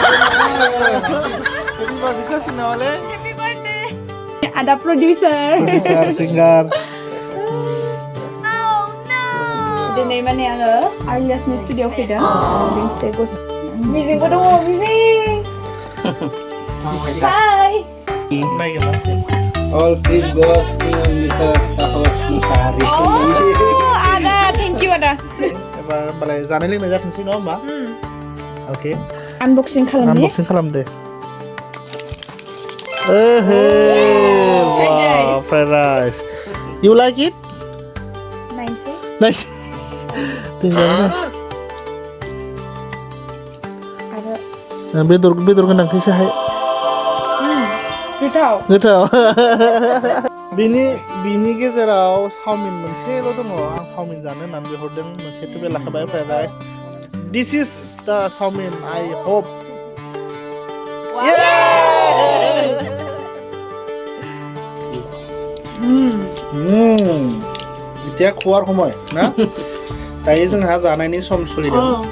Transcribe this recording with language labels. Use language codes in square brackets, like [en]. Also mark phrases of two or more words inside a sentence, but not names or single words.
[en] happy birthday [brx] सासिनावले [en] happy birthday [brx] आदा [en] producer singer [brx] दिनै माने आङो आर्लियासनि स्टुडिअ फैदों मोनसे गस मिजिंबो दङ मिजिं हाय नायगोन [en] All praise goes to Mr. Sahos Narzari. Oh, Ada, thank you Ada. [brx] Balai जानाय लोंनाय जाथोंसै नङा होमबा? Okay. Unboxing खालामदो. [en] Wow, fried rice. You like it? Nice. Tinggalnya. Ada. [brx] Nah, bedor गोनां फैसाहाय. गोथाव बिनि गेजेराव चाउमिन मोनसेल' दङ आं चाउमिन जानो होननानै बिहरदों मोनसेथ' बे लाखाबाय [en] fried rice this is the chowmein I hope [brx] बिदिया खवार हमय ना दायो जोंहा जानायनि सम सोलिदों